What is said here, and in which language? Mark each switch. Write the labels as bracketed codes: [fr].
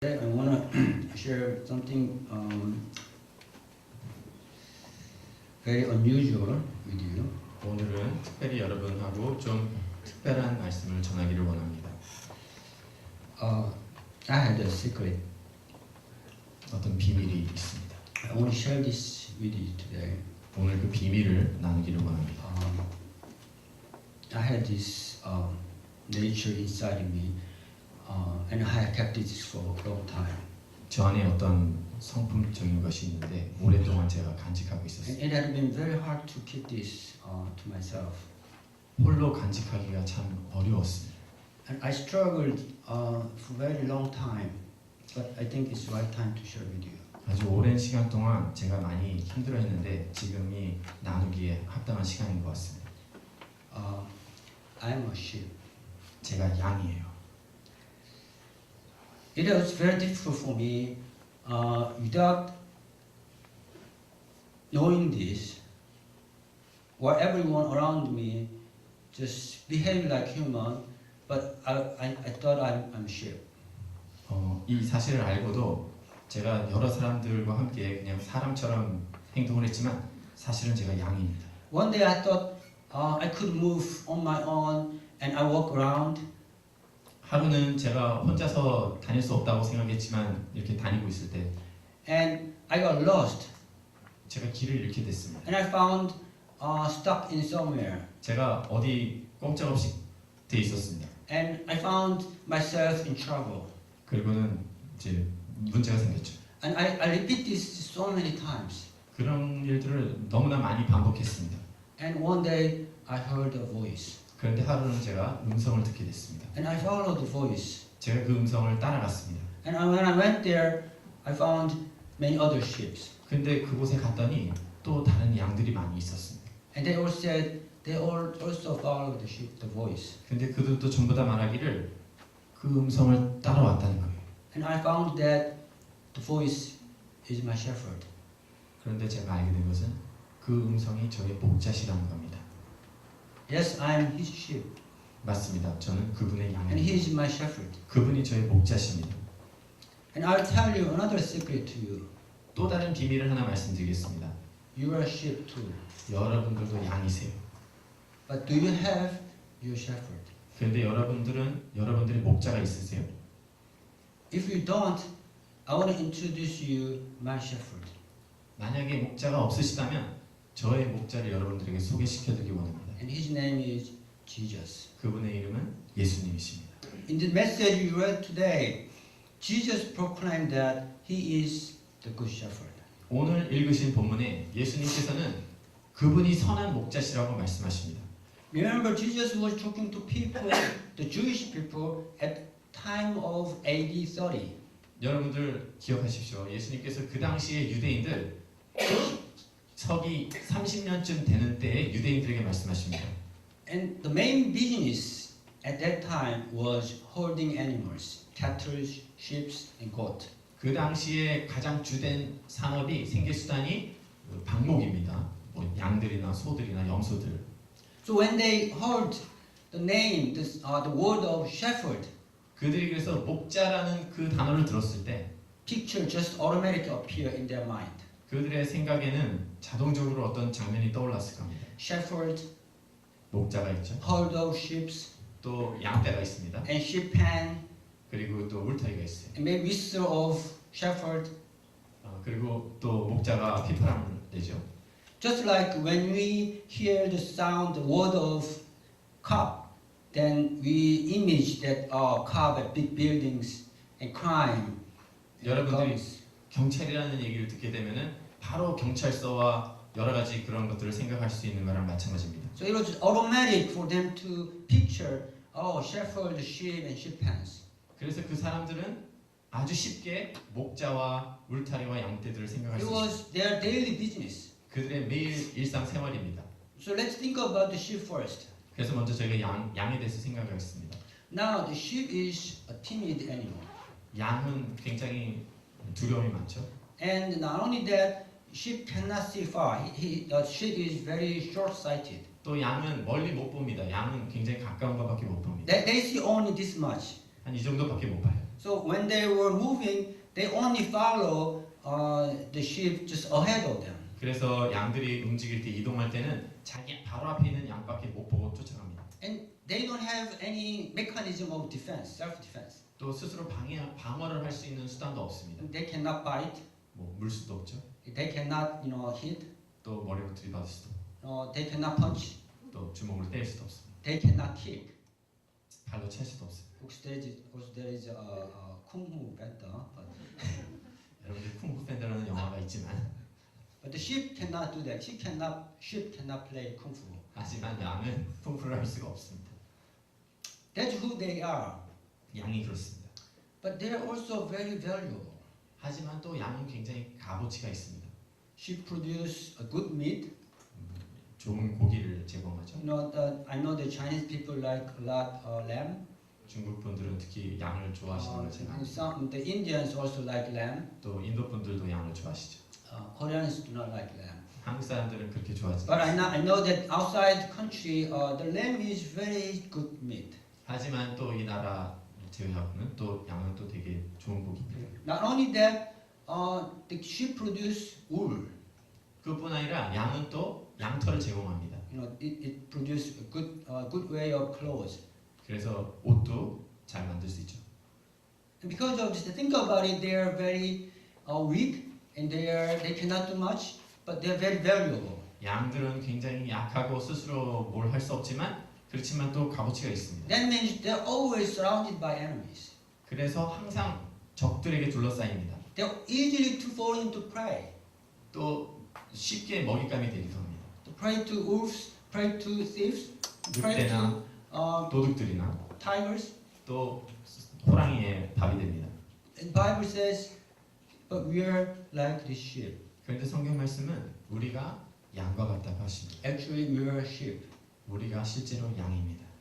[en] I want to share something very unusual with you. [ko] 오늘은 특별히 여러분하고 좀 특별한 말씀을 전하기를 원합니다. [en] I had a secret. [ko] 어떤 비밀이 있습니다. [en] I want to share this with you today. [ko] 오늘 그 비밀을 나누기를 원합니다. [en] I had this nature inside me, and I have kept it for a long time. [ko] 저 안에 어떤 성품적인 것이 있는데 오랫동안 제가 간직하고 [en] And [ko] 있었어요. [en] it had been very hard to keep this to myself. [ko] 홀로 간직하기가 참 어려웠습니다. [en] And I struggled for a very long time, but I think it's the right time to share with you. [ko] 아주 오랜 시간 동안 제가 많이 힘들어했는데 지금이 나누기에 합당한 시간인 것 같습니다. [en] I'm a sheep. [ko] 제가 양이에요. [en] It was very difficult for me without knowing this. While everyone around me just behave like human, but I thought I'm sheep. [ko] 이 사실을 알고도 제가 여러 사람들과 함께 그냥 사람처럼 행동을 했지만 사실은 제가 양입니다. [en] One day I thought I could move on my own and I walk around. [ko] 하루는 제가 혼자서 다닐 수 없다고 생각했지만 이렇게 다니고 있을 때 [en] And I got lost [ko] 제가 길을 잃게 됐습니다. [en] and I found stuck in somewhere. [ko] 제가 어디 꼼짝없이 돼 있었습니다. [en] And I found myself in trouble. [ko] 그리고는 이제 문제가 생겼죠. [en] And I repeat this so many times. [ko] 그런 일들을 너무나 많이 반복했습니다. [en] And one day I heard a voice. [ko] 그런데 하루는 제가 음성을 듣게 됐습니다. [en] And I followed the voice. [ko] 제가 그 음성을 따라갔습니다. [en] And when I went there, I found many other sheep. [ko] 근데 그곳에 갔더니 또 다른 양들이 많이 있었습니다. [en] And they all said they all also followed the voice. [ko] 근데 그들도 전부 다 말하기를 그 음성을 따라왔다는 거예요. [en] And I found that the voice is my shepherd. [ko] 그런데 제가 알게 된 것은 그 음성이 저의 목자시라는 겁니다. [en] Yes, I'm his sheep. [ko] 맞습니다. 저는 그분의 [en] And he [ko] 양입니다. [en] is my shepherd. [ko] 그분이 저의 목자십니다. [en] And I'll tell you another secret to you. [ko] 또 다른 비밀을 하나 말씀드리겠습니다. [en] You are a sheep too. [ko] 여러분들도 양이세요. [en] But do you have your shepherd? [ko] 그런데 여러분들은 여러분들의 목자가 있으세요? [en] If you don't, I want to introduce you my shepherd. [ko] 만약에 목자가 없으시다면 저의 목자를 여러분들에게 소개시켜드리기 원합니다. [en] And his name is Jesus. [ko] 그분의 이름은 예수님이십니다. [en] In the message we read today, Jesus proclaimed that he is the good shepherd. [ko] 오늘 읽으신 본문에 예수님께서는 그분이 선한 목자시라고 말씀하십니다. [en] Remember, Jesus was talking to people, the Jewish people, at time of AD 30. [ko] 여러분들 기억하십시오. 예수님께서 그 당시에 유대인들 서기 30년쯤 되는 때에 유대인들에게 말씀하십니다. [en] And the main business at that time was holding animals, cattle, sheep, and goat. [ko] 그 당시에 가장 주된 산업이 생계수단이 방목입니다. 뭐 양들이나 소들이나 염소들. [en] So when they heard the name, the word of shepherd, [ko] 그들이 그래서 목자라는 그 단어를 들었을 때 [en] picture just automatically appear in their mind. [ko] 그들의 생각에는 자동적으로 어떤 장면이 떠올랐을 겁니다. [en] Shepherd, [ko] 목자가 있죠. [en] herd of sheep, [ko] 또 양떼가 있습니다. [en] and sheep pen, [ko] 그리고 또 울타리가 있어요. [en] and maybe whistle of shepherd. [ko] 그리고 또 목자가 피파람을 내죠. [en] Just like when we hear the sound, the word of cop, then we image that cop at big buildings and crime. and [ko] 여러분들이 [en] guns. [ko] 경찰이라는 얘기를 듣게 되면은 바로 경찰서와 여러 가지 그런 것들을 생각할 수 있는 거랑 마찬가지입니다. [en] So it was automatic for them to picture, shepherd, sheep, and sheep pens. [ko] 그래서 그 사람들은 아주 쉽게 목자와 울타리와 양떼들을 생각할 [en] It [ko] 수 있어요. [en] was their daily business. [ko] 그들의 매일 일상 생활입니다. [en] So let's think about the sheep first. [ko] 그래서 먼저 저희가 양에 대해서 생각하겠습니다. [en] Now the sheep is a timid animal, [ko] 양은 굉장히 두려움이 많죠. [en] and not only that, sheep cannot see far. The sheep is very short-sighted. [ko] 또 양은 멀리 못 봅니다. 양은 굉장히 가까운 것밖에 못 봅니다. [en] They see only this much. [ko] 한 이 정도밖에 못 봐요. [en] So when they were moving, they only follow the sheep just ahead of them. [ko] 그래서 양들이 움직일 때 이동할 때는 자기 바로 앞에 있는 양밖에 못 보고 쫓아갑니다. [en] And they don't have any mechanism of defense, self-defense. [ko] 또 스스로 방어를 할 수 있는 수단도 없습니다. [en] They cannot bite. [ko] 뭐 물 수도 없죠. [en] They cannot, hit. [ko] 또 머리로 들이받을 수도 [en] They cannot punch. [ko] 또 주먹으로 때릴 수도 없습니다. [en] They cannot kick. [ko] 발로 찰 수도 없습니다. [en] Also there is a kung fu better, but [ko] 여러분들 쿵푸 팬더라는 영화가 있지만 [en] the sheep cannot do that. Sheep cannot play kung fu. [ko] 하지만 양은 쿵푸를 할 수가 없습니다. [en] That's who they are. [ko] 양이 그렇습니다. [en] But they are also very valuable. [ko] 하지만 또 양은 굉장히 값어치가 있습니다. [en] Sheep produce a good meat. [ko] 좋은 고기를 제공하죠. [en] I know the Chinese people like a lot lamb. [ko] 중국 분들은 특히 양을 좋아하시는 걸 제가 [en] Some the Indians also like lamb. [ko] 또 인도 분들도 양을 좋아하시죠. [en] Koreans do not like lamb. [ko] 한국 사람들은 그렇게 좋아하지 [en] But [ko] 않습니다. [en] I know that outside the country, the lamb is very good meat. [ko] 하지만 또 이 나라 제외하고는 또 양은 또 되게 좋은 고기입니다. [en] Not only that, the sheep produce wool. [ko] 그뿐 아니라 양은 또 양털을 제공합니다. [en] It produces a good way of clothes. [ko] 그래서 옷도 잘 만들 수 있죠. [en] And because of this, think about it, they are very weak and they cannot do much, but they are very valuable. [ko] 양들은 굉장히 약하고 스스로 뭘 할 수 없지만 그렇지만 또 값어치가 있습니다. [en] That means they are always surrounded by enemies. [ko] 그래서 항상 적들에게 둘러싸입니다. [en] They are easily to fall into prey. [ko] 또 쉽게 먹잇감이 되기도 합니다. [en] To prey to wolves, prey to thieves, prey [ko] 늑대나 [en] to [ko] 도둑들이나 [en] tigers. [ko] 또 호랑이의 밥이 됩니다. [en] And Bible says, but we are like the sheep. [ko] 그런데 성경 말씀은 우리가 양과 같다고 하십니다. [en] Actually, we are sheep. [ko] 우리가 실제로 양입니다.